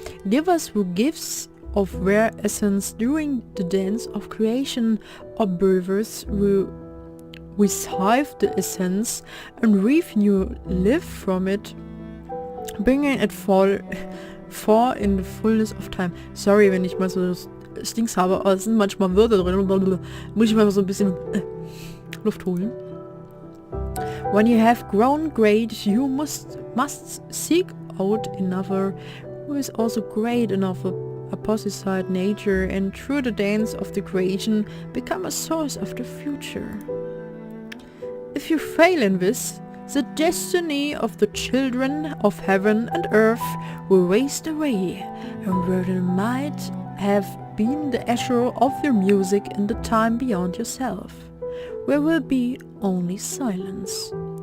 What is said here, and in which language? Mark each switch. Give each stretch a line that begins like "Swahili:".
English: Givers who gives of their essence during the dance of creation, or breathers who receive the essence and breathe new life from it, bringing it for in the fullness of time.
German: Sorry, wenn ich mal so Stings habe, aber es sind manchmal Wörter drin. Muss ich mal so ein bisschen Luft holen.
English: When you have grown great, you must seek out another who is also great enough opposite nature, and through the dance of the creation become a source of the future. If you fail in this, the destiny of the children of heaven and earth will waste away, and where they might have been the echo of your music in the time beyond yourself, where will be only silence.